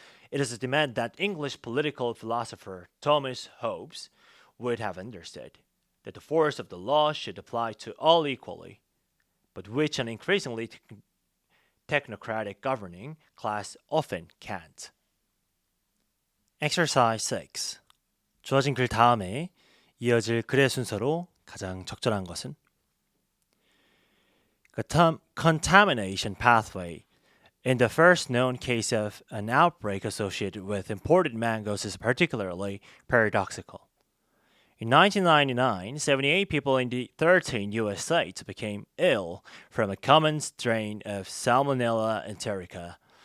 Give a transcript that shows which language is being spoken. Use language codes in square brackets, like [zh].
[en] It is a demand that English political philosopher Thomas Hobbes would have understood, that the force of the law should apply to all equally, but which an increasingly technocratic governing class often can't. Exercise 6. [ko] 주어진 글 다음에 이어질 글의 순서로 가장 적절한 것은? [en] Contamination pathway. In the first known case of an outbreak associated with imported mangoes is particularly paradoxical. In 1999, 78 people in the 13 U.S. states became ill from a common strain of Salmonella enterica.